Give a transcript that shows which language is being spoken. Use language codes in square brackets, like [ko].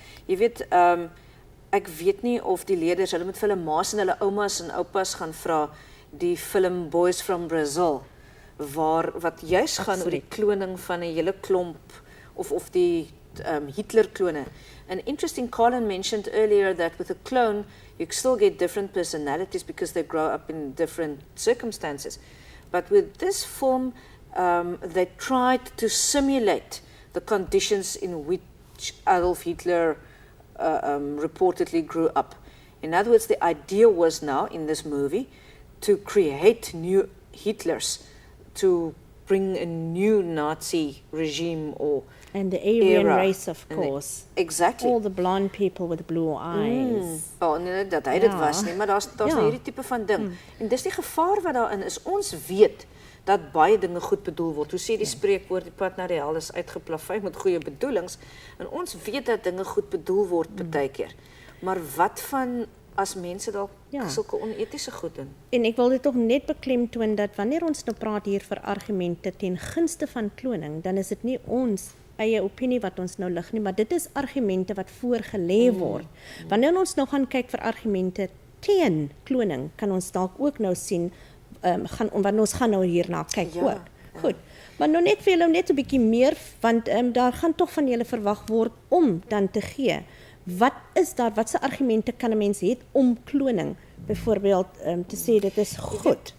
[af] Jy weet, ek weet nie of die leerders, hulle moet vir hulle ma's en hulle oumas en oupas gaan vra, die film Boys from Brazil, wat juist gaan oor die kloning van 'n hele klomp, of die Hitler-klone. [en] And interesting, Colin mentioned earlier that with a clone, you still get different personalities because they grow up in different circumstances. But with this film, they tried to simulate the conditions in which Adolf Hitler reportedly grew up. In other words, the idea was now, in this movie, to create new Hitlers, to bring a new Nazi regime or And the Aryan era. race, of course. Exactly. All the blonde people with blue eyes. [af] Oh, nee, dat hy dit Ja. was nie, maar daar's Ja. nou hierdie tipe van ding. En dis die gevaar wat daarin is. Ons weet dat baie dinge goed bedoel word. Hoe sê die spreekwoord, die pad na die hel is uitgeplaveid met goeie bedoelings. En ons weet dat dinge goed bedoel word partykeer. Maar wat van as mense dalk sulke onetiese goed doen? En ek wil dit tog net beklemtoon dat wanneer ons nou praat hier vir argumente ten gunste van kloning, dan is dit nie ons eie opinie wat ons nou lig nie, maar dit is argumente wat voorgelê word. Wanneer ons nou gaan kyk vir argumente teen kloning, kan ons dalk ook nou sien, want ons gaan nou hierna kyk ook. Goed. Maar nou net vir julle net 'n bietjie meer, want daar gaan tog van julle verwag word om dan te gee. Wat is daar, watse argumente kan 'n mens hê om kloning? Byvoorbeeld te sê dit is goed.